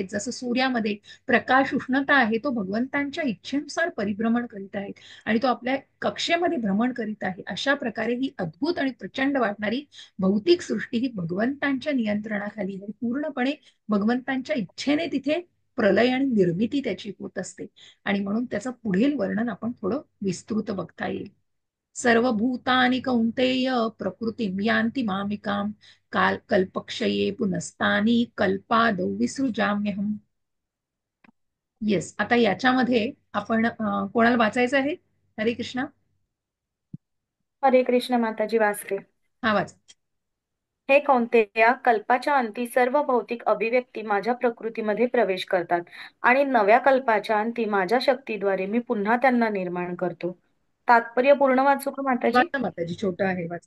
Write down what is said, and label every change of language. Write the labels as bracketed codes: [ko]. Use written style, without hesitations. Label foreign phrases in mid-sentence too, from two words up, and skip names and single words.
[mr] जसं सूर्यामध्ये प्रकाश, उष्णता आहे, तो भगवंतांच्या इच्छेनुसार परिभ्रमण करीत आहेत आणि तो आपल्या कक्षेमध्ये भ्रमण करीत आहे. अशा प्रकारे ही अद्भुत आणि प्रचंड वाटणारी भौतिक सृष्टी ही भगवंतांच्या नियंत्रणाखाली आहे. पूर्णपणे भगवंतांच्या इच्छेने तिथे प्रलय आणि निर्मिती त्याची होत असते. आणि म्हणून त्याचं पुढील वर्णन आपण थोडं विस्तृत बघता येईल. [sa] सर्वभूतानि कौंतेय प्रकृतीं यान्ति मामिकां कल्पक्षये पुनस्तानि कल्पादौ विसृजाम्यहम्. [mr] येस, आता याच्यामध्ये आपण कोणाला वाचायचं आहे? हरे कृष्णा. हरे कृष्ण माताजी वाचते. हा, वाच. हे कौंतेया, कल्पाच्या अंती सर्व भौतिक अभिव्यक्ती माझ्या प्रकृतीमध्ये प्रवेश करतात आणि नव्या कल्पाच्या अंती माझ्या शक्तीद्वारे मी पुन्हा त्यांना निर्माण करतो. तात्पर्य पूर्ण वाचू का माताजी? वाचा माताजी, छोटं आहे, वाच.